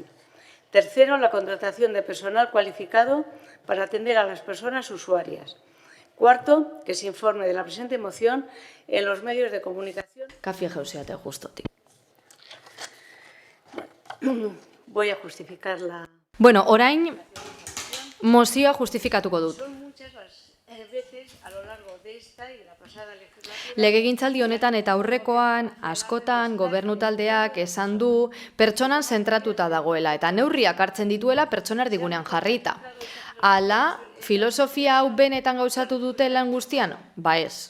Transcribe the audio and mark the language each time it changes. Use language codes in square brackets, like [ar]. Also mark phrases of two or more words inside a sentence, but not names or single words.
[es] Tercero, la contratación de personal cualificado para atender a las personas usuarias. Cuarto, que se informe de la presente moción en los medios de comunicación. Kafia jauzeate gustotik. Voy a justificar la... [eu] Bueno, orain mozioa justifikatuko dut. [es] Son muchas las veces a lo largo [eu] Legegintzaldi honetan eta aurrekoan askotan gobernu taldeak esan du pertsonan zentratuta dagoela eta neurriak hartzen dituela pertsona erdigunean jarrita. Hala, filosofia hau benetan gauzatu dute lan guztian? Ba ez.